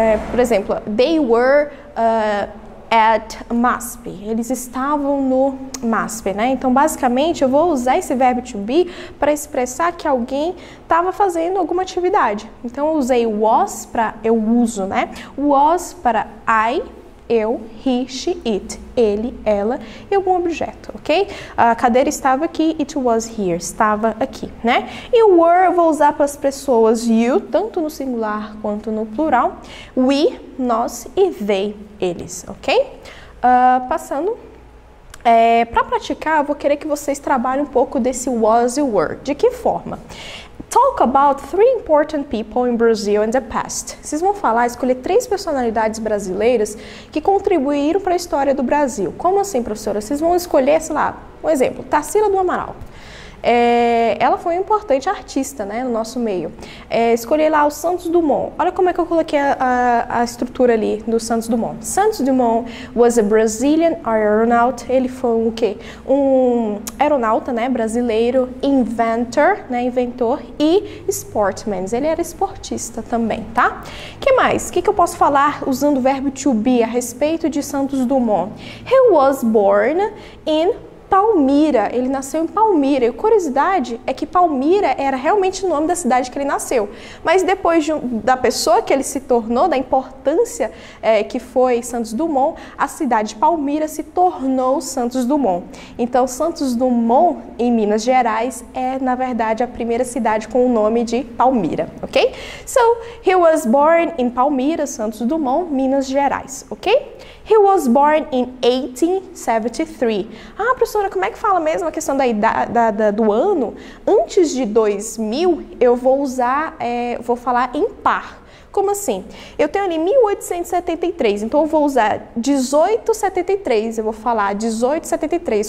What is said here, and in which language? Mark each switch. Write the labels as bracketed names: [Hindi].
[Portuguese] Por exemplo, [English] they were at MASP. [Portuguese] Eles estavam no MASP, né? Então, basicamente, eu vou usar esse verbo to be para expressar que alguém estava fazendo alguma atividade. Então, eu usei was para eu uso, né? Was para I, eu, he, she, it, ele, ela e algum objeto, ok? A cadeira estava aqui, [English] it was here, [Portuguese] estava aqui, né? E o were eu vou usar para as pessoas you, tanto no singular quanto no plural, we, nós e they, eles, ok? Passando. Para praticar, eu vou querer que vocês trabalhem um pouco desse was e were. De que forma? [English] Talk about 3 important people in Brazil in the past. [Portuguese] Vocês vão escolher 3 personalidades brasileiras que contribuíram para a história do Brasil. Como assim, professora? Vocês vão escolher, sei lá, um exemplo, Tarsila do Amaral. Ela foi uma importante artista, né, no nosso meio. Escolhi lá o Santos Dumont. Olha como é que eu coloquei a estrutura ali do Santos Dumont. [English] Santos Dumont was a Brazilian aeronaut. [Portuguese] Ele foi o quê? Um aeronauta, né, brasileiro, inventor, né, inventor, e sportman. Ele era esportista também, tá? Que mais? O que eu posso falar usando o verbo to be a respeito de Santos Dumont? [English] He was born in Palmira, [Portuguese] ele nasceu em Palmira. E a curiosidade é que Palmira era realmente o nome da cidade que ele nasceu. Mas depois da pessoa que ele se tornou, da importância que foi Santos Dumont, a cidade de Palmira se tornou Santos Dumont. Então, Santos Dumont, em Minas Gerais, é, na verdade, a primeira cidade com o nome de Palmira, ok? [English] So, he was born in Palmira, Santos Dumont, Minas Gerais, ok? He was born in 1873. [Portuguese] Professora, como é que fala mesmo a questão do ano? Antes de 2000, eu vou falar em par. Como assim? Eu tenho ali 1873, então eu vou usar 1873, eu vou falar 1873.